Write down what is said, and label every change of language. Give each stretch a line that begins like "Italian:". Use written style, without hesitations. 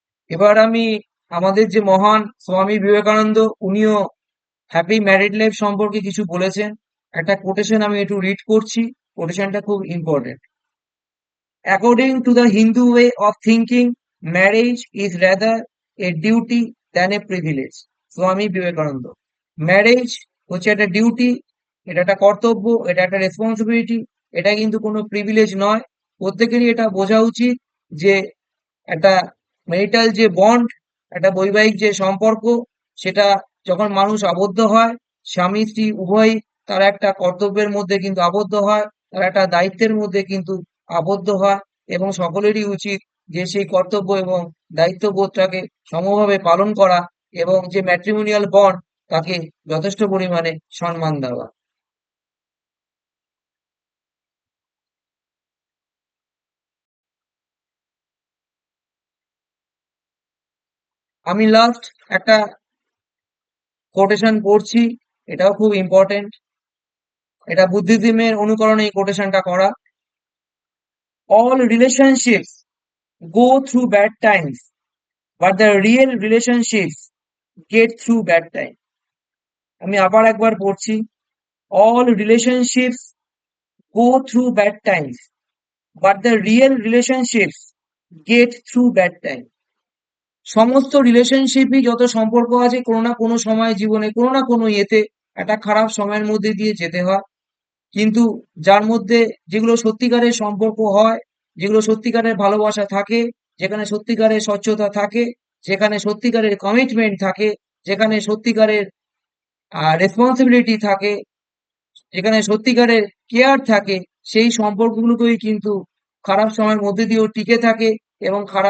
Bangla: এবার আমি আমাদের যে মহান স্বামী বিবেকানন্দ, উনিও হ্যাপি ম্যারিড লাইফ সম্পর্কে কিছু বলেছেন। একটা কোটেশন আমি একটু রিড করছি, কোটেশনটা খুব important.
English: According to the Hindu way of thinking, marriage is rather a duty than a privilege.
Bangla: Swami Vivekananda. Marriage হচ্ছে একটা ডিউটি, এটা একটা কর্তব্য, এটা একটা রেসপন্সিবিলিটি, এটা কিন্তু কোনো প্রিভিলেজ নয়। প্রত্যেকেরই এটা বোঝা উচিত যে একটা মেরিটাল যে বন্ড, একটা বৈবাহিক যে সম্পর্ক, সেটা যখন মানুষ আবদ্ধ হয়, স্বামী স্ত্রী উভয়ই তারা একটা কর্তব্যের মধ্যে কিন্তু আবদ্ধ হয়, তারা একটা দায়িত্বের মধ্যে কিন্তু আবদ্ধ হয়, এবং সকলেরই উচিত যে সেই কর্তব্য এবং দায়িত্ববোধটাকে সমভাবে পালন করা, এবং যে ম্যাট্রিমোনিয়াল বন্ড তাকে যথেষ্ট পরিমাণে সম্মান দেওয়া। আমি লাস্ট একটা কোটেশন পড়ছি, এটাও খুব ইম্পর্টেন্ট, এটা বুদ্ধিজমের অনুকরণে এই কোটেশনটা করা।
English: All relationships go through bad times, but the real relationships get through bad time.
Bangla: আমি আবার একবার পড়ছি,
English: all relationships go through bad times, but the real relationships get through bad time.
Bangla: সমস্ত রিলেশনশিপই, যত সম্পর্ক আছে, কোনো না কোনো সময় জীবনে কোনো না কোনো ইয়েতে একটা খারাপ সময়ের মধ্যে দিয়ে যেতে হয়, কিন্তু যার মধ্যে যেগুলো সত্যিকারের সম্পর্ক হয়, যেগুলো সত্যিকারের ভালোবাসা থাকে, যেখানে সত্যিকারের স্বচ্ছতা থাকে, যেখানে সত্যিকারের কমিটমেন্ট থাকে, যেখানে সত্যিকারের রেসপন্সিবিলিটি থাকে, যেখানে সত্যিকারের কেয়ার থাকে, সেই সম্পর্কগুলোকেই কিন্তু খারাপ সময়ের মধ্যে দিয়েও টিকে থাকে, এবং